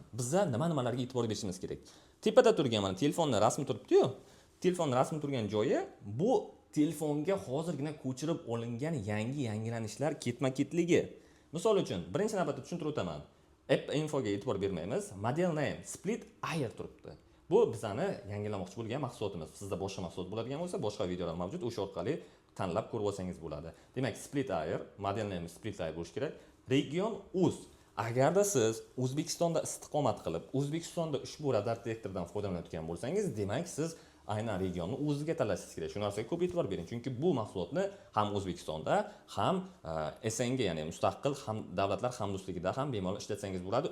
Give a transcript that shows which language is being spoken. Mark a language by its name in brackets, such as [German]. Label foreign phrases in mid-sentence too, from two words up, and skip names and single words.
[Uzbek] Bizda nimalarga e'tibor berishimiz kerak. Tepada turgan mana telefonning rasmi turibdi-yu. Telefonning rasmi turgan joyi bu telefonga hozirgina ko'chirib olingan yangilanishlar ketma-ketligi. Misol uchun, birinchi navbatda tushuntirib o'taman. [English] App infoga [Uzbek] e'tibor bermaymiz. [English] Model name split air turibdi. [Uzbek] Bu bizani yangilamoqchi bo'lgan mahsulotimiz. Sizda boshqa mahsulot bo'ladigan bo'lsa, boshqa videolar mavjud. O'sha orqali tanlab ko'rib olsangiz bo'ladi. Demak, [English] split air, model name split air [Uzbek] bo'lishi kerak. [English] Region uz. [Uzbek] Agarda siz O'zbekistonda istiqomat qilib, O'zbekistonda ushbu radar detektordan foydalanayotgan bo'lsangiz, demak siz aynan regionni o'ziga tanlashingiz kerak. Shu narsaga ko'p e'tibor bering, chunki bu mahsulotni ham O'zbekistonda, ham SNG, ya'ni mustaqil ham davlatlar hamdo'stligida ham bemalol ishlatsangiz bo'ladi.